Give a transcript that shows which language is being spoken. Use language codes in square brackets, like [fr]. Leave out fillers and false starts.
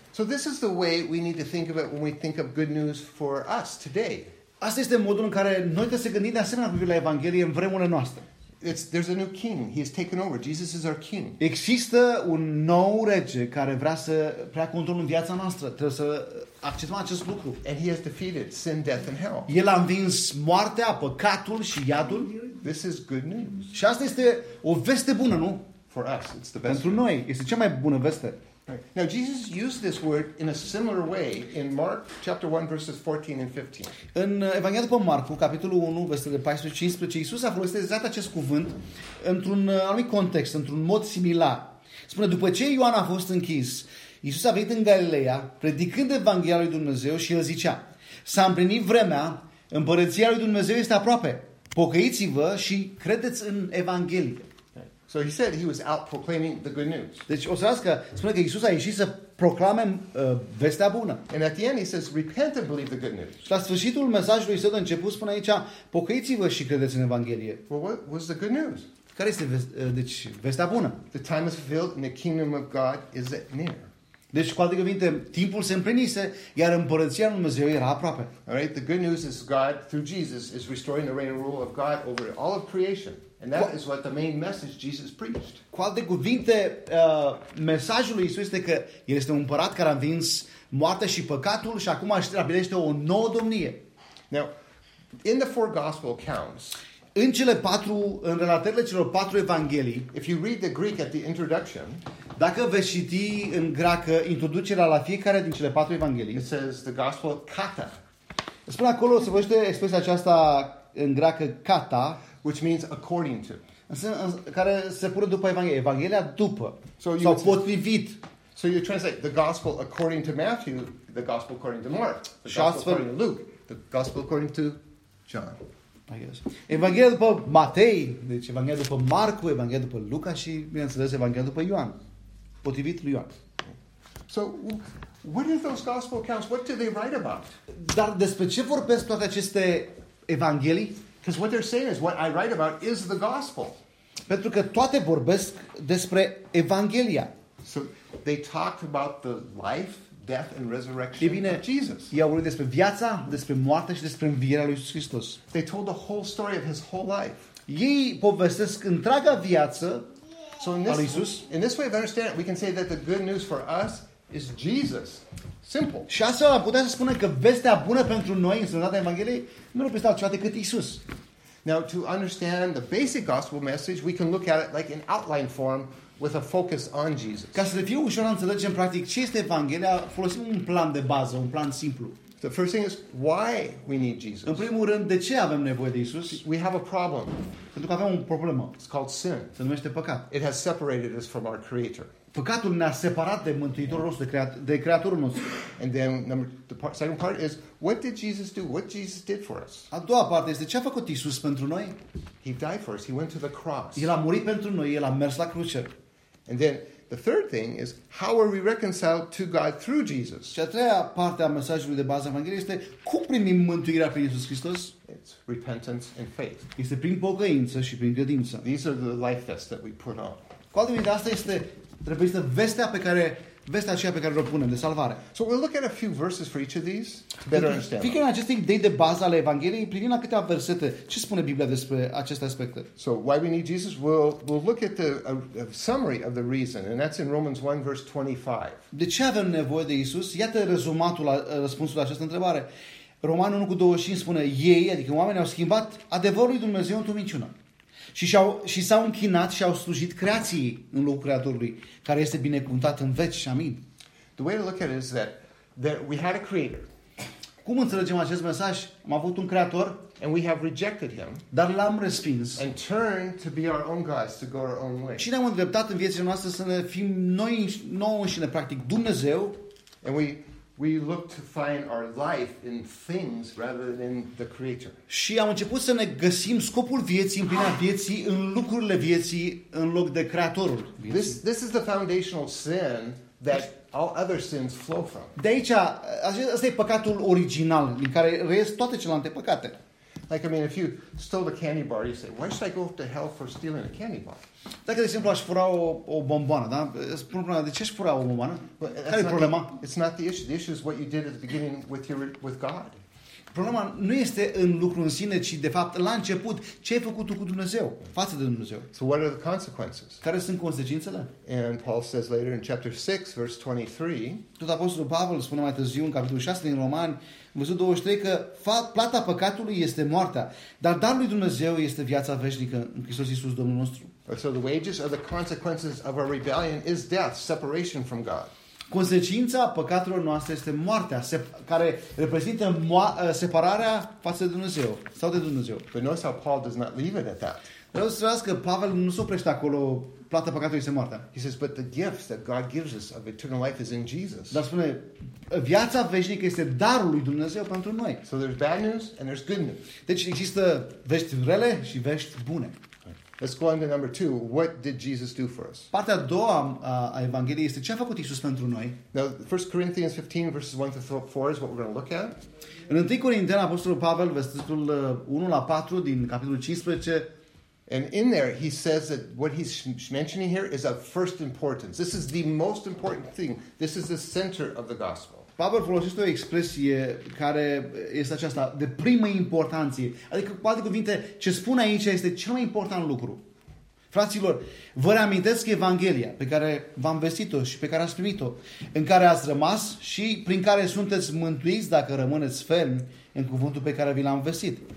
[en] So this is the way we need to think of it when we think of good news for us today. [ro] Asta este modul în care noi trebuie să gândim de asemenea cu privire la Evanghelie în vremurile noastre. [en] There's a new king. He has taken over. Jesus is our king. [ro] Există un nou rege care vrea să preia controlul în viața noastră. Trebuie să acceptăm acest lucru. [en] And he has defeated sin, death and hell. [ro] El a învins moartea, păcatul și iadul. [en] This is good news. [ro] Și asta este o veste bună, nu? [en] For us, it's the best. [ro] Pentru noi, este cea mai bună veste. [en] Right. Now Jesus used this word in a similar way in Mark chapter 1 verses 14 and 15. [ro] În Evanghelia după Marcu, capitolul 1, versetele 14-15, Iisus a folosit exact acest cuvânt într-un anumit context, într-un mod similar. Spune, după ce Ioan a fost închis, Iisus a venit în Galileea, predicând Evanghelia lui Dumnezeu și el zicea, s-a împlinit vremea, împărăția lui Dumnezeu este aproape, pocăiți-vă și credeți în Evanghelie. [en] So he said he was out proclaiming the good news. [ro] Deci o să zic că spune că Iisus a ieșit să proclame vestea bună. [en] And at the end he says repent and believe the good news. [ro] La sfârșitul mesajului său de început spune aici pocăiți-vă și credeți în Evanghelie. [en] Well, what was the good news? [ro] Care este vestea bună? [en] The time is fulfilled and the kingdom of God is near. [ro] Deci cu alte cuvinte, timpul se împlinise, iar împărăția lui Dumnezeu era aproape. [en] All right, the good news is God through Jesus is restoring the reign and rule of God over all of creation. And that is what the main message Jesus preached. [ro] Cu alte cuvinte, mesajul lui Iisus este că El este un împărat care a învins moartea și păcatul și acum stabilește o nouă domnie. [en] Now, in the four gospel accounts, [ro] în cele patru, în relatările celor patru evanghelii, [en] if you read the Greek at the introduction, [ro] dacă veți citi în greacă introducerea la fiecare din cele patru evanghelii, [en] it says the gospel kata. [ro] Spune acolo, se folosește expresia aceasta în greacă kata, [en] which means according to. [ro] Care se pune după Evanghelia. Evanghelia după. [en] So you [ro] sau potrivit. [en] So you translate the gospel according to Matthew, the gospel according to Mark, the gospel according to Luke, the gospel according to John. I guess. [ro] Evanghelia după Matei, deci Evanghelia după Marcu, Evanghelia după Luca și, bineînțeles, Evanghelia după Ioan. Potrivit lui Ioan. [en] So, what are those gospel accounts? What do they write about? [ro] Dar despre ce vorbesc toate aceste evanghelii? [en] Because what they're saying is what I write about is the gospel. [ro] Pentru că toate vorbesc despre Evanghelia. [en] So they talked about the life, death and resurrection [ro] bine, [en] of Jesus. [ro] Ei au vorbit despre viața, despre moartea și despre învierea lui Iisus Hristos. [en] They told the whole story of his whole life. [ro] Ei povestesc întreaga viață. [en] So in this way of understanding it, we can say that the good news for us is Jesus. Simple. [ro] Și astfel am putea să spunem că vestea bună pentru noi în sănătatea Evangheliei nu este altceva decât Iisus. [en] Now, to understand the basic gospel message, we can look at it like in outline form with a focus on Jesus. [ro] Ca să fie ușor să înțelegem în practic ce este Evanghelia, folosim un plan de bază, un plan simplu. [en] The first thing is why we need Jesus. [ro] În primul rând, de ce avem nevoie de Iisus? [en] We have a problem. [ro] Pentru că avem un problemă. [en] It's called sin. [ro] Se numește păcat. [en] It has separated us from our Creator. [ro] Păcatul ne-a separat de Mântuitorul nostru, de Creatorul nostru. [en] And then second part is what did Jesus do? What Jesus did for us? [ro] A doua parte este ce a făcut Iisus pentru noi? [en] He died for us. He went to the cross. [ro] El a murit pentru noi. El a mers la cruce. [en] And then the third thing is how are we reconciled to God through Jesus? [ro] Și a treia parte a mesajului de bază a Evangheliei este cum primim mântuirea prin Iisus Hristos? [en] It's repentance and faith. [ro] Este prin pocăință și prin credință. [en] These are the life vests that we put on. [ro] Cu alte cuvinte, asta este trebuie vestea aceea pe care o punem de salvare. [en] So we'll look at a few verses for each of these to better understand. [ro] Fie că în aceste idei de bază ale Evangheliei, privim la câteva versete, ce spune Biblia despre aceste aspecte? [en] So why we need Jesus? We'll look at a summary of the reason, and that's in Romans 1 verse 25. [ro] De ce avem nevoie de Iisus? Iată rezumatul la răspunsul la această întrebare. Romanul 1 cu 25 spune, ei, adică oamenii au schimbat adevărul lui Dumnezeu într-o minciună. Și s-au închinat și au slujit creației în locul Creatorului, care este binecuvântat în veci. Amin. [en] The way to look at it is that we had a creator. [ro] Cum înțelegem acest mesaj? Am avut un creator, [en] and we have rejected him. [ro] Dar l-am respins. [en] And turned to be our own gods, to go our own way. [ro] Și ne-am îndreptat în viețile noastre să ne fim noi înșine, practic Dumnezeu. [en] And we look to find our life in things rather than in the creator. [ro] Și am început să ne găsim scopul vieții, împlinirea vieții în lucrurile vieții în loc de creatorul vieții. [en] This is the foundational sin that all other sins flow from. [ro] De aici, asta e păcatul original din care reies toate celelalte păcate. [en] Like, I mean, if you stole a candy bar, you say, why should I go to hell for stealing a candy bar? [ro] Dacă, de exemplu, aș fura o bomboană, da? Spun problema, de ce aș fura o bomboană? Care e problema? [en] It's not the issue. The issue is what you did at the beginning with God. [ro] Problema nu este în lucru în sine, ci, de fapt, la început, ce ai făcut tu cu Dumnezeu, față de Dumnezeu. [en] So what are the consequences? [ro] Care sunt consecințele? [en] And Paul says later in chapter 6, verse 23. [ro] Tot Apostolul Pavel spune mai târziu, în capitolul 6 din Romani, versetul 23, că plata păcatului este moartea, dar darul lui Dumnezeu este viața veșnică în Hristos Iisus Domnul nostru. [en] So the wages are the consequences of our rebellion is death, separation from God. [ro] Consecința păcatelor noastre este moartea, care reprezintă separarea față de Dumnezeu sau de Dumnezeu. [en] But notice how Paul does not leave it at that. [ro] Vreau să spun că Pavel nu se oprește acolo. Plata păcatului este moartea. [en] He says, but the gifts that God gives us of eternal life is in Jesus. [ro] Dar spune, viața veșnică este darul lui Dumnezeu pentru noi. [en] So there's bad news and there's good news. [ro] Deci există vești rele și vești bune. [en] Let's go on to number two. What did Jesus do for us? [ro] Partea a doua a Evangheliei este ce a făcut Iisus pentru noi. [en] Now, 1 Corinthians 15, verses 1 to 4 is what we're going to look at. [ro] În 1 Corinteni, Apostolul Pavel, versetul 1 la 4 din capitolul 15. [en] And in there, he says that what he's mentioning here is of first importance. This is the most important thing. This is the center of the gospel. [ro] Pavel folosește o expresie care este aceasta, de primă importanță. Adică, cu alte cuvinte, ce spune aici este cel mai important lucru. Fraților, vă reamintesc Evanghelia pe care v-am vestit-o și pe care ați primit-o, în care ați rămas și prin care sunteți mântuiți dacă rămâneți fermi în cuvântul pe care vi l-am vestit.